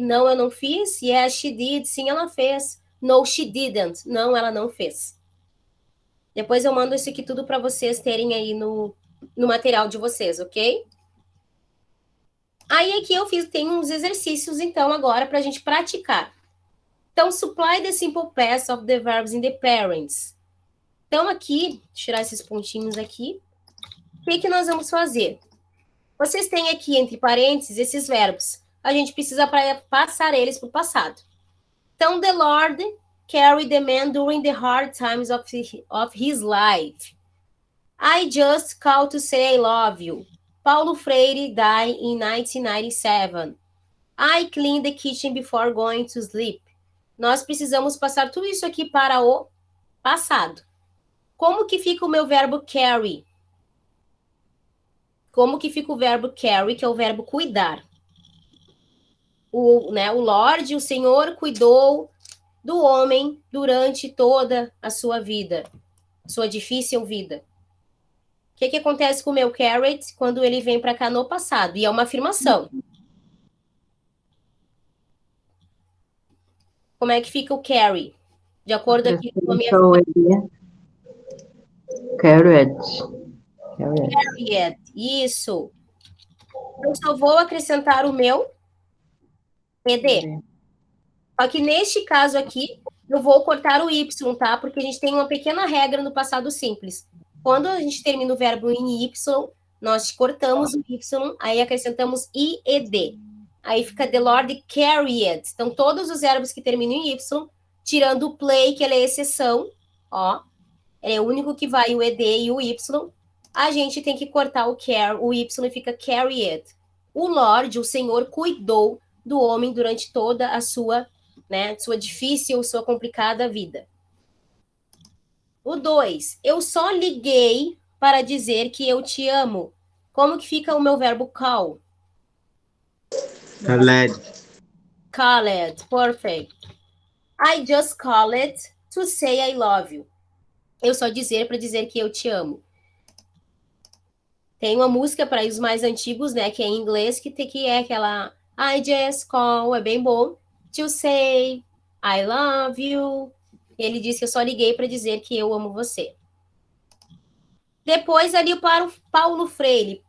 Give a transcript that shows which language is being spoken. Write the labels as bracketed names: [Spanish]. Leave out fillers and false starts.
[Portuguese] Não, eu não fiz. [English] Yes, she did. [Portuguese] Sim, ela fez. [English] No, she didn't. [Portuguese] Não, ela não fez. Depois eu mando isso aqui tudo para vocês terem aí no material de vocês, ok? Aí aqui tem uns exercícios, então, agora para a gente praticar. Então, [English] supply the simple past of the verbs in the parents. [Portuguese] Então, aqui, tirar esses pontinhos aqui. O que nós vamos fazer? Vocês têm aqui, entre parênteses, esses verbos. A gente precisa passar eles para o passado. Então, [English] the Lord carried the man during the hard times of his life. I just called to say I love you. Paulo Freire died in 1997. I cleaned the kitchen before going to sleep. [Portuguese] Nós precisamos passar tudo isso aqui para o passado. Como que fica o meu verbo carry? Como que fica o verbo carry, que é o verbo cuidar? O Lorde, o Senhor, cuidou do homem durante toda a sua vida, sua difícil vida. O que acontece com o meu carried quando ele vem para cá no passado? E é uma afirmação. Como é que fica o carry? De acordo aqui com a minha... [English] Carried. [Portuguese] Carried. Isso. Eu só vou acrescentar o meu ed. Só que neste caso aqui, eu vou cortar o y, tá? Porque a gente tem uma pequena regra no passado simples. Quando a gente termina o verbo em y, nós cortamos o y, aí acrescentamos ied. Aí fica [English] the Lord carried. [Portuguese] Então, todos os verbos que terminam em y, tirando o play, que ele é exceção, ó, é o único que vai o ed e o y, a gente tem que cortar o y e fica carried. O Lord, o Senhor, cuidou do homem durante toda a sua, sua difícil, sua complicada vida. O 2, eu só liguei para dizer que eu te amo. Como que fica o meu verbo call? [English] Called. Called, perfect. I just called to say I love you. [Portuguese] Eu só dizer para dizer que eu te amo. Tem uma música para os mais antigos, né, que é em inglês, que é aquela [English] I just call, [Portuguese] é bem bom, [English] to say I love you. [Portuguese] Ele disse que eu só liguei para dizer que eu amo você. Depois ali para o Paulo Freire.